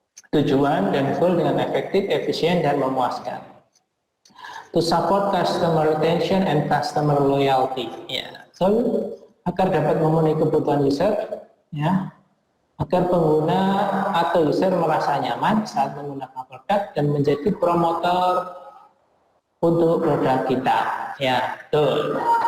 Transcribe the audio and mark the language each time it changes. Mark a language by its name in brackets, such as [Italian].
[Indonesian] Tujuan dan goal dengan efektif, efisien, dan memuaskan. [English] To support customer retention and customer loyalty. [Indonesian] Ya, so agar dapat memenuhi kebutuhan user, ya, agar pengguna atau user merasa nyaman saat menggunakan produk dan menjadi promotor untuk produk kita. Ya, betul.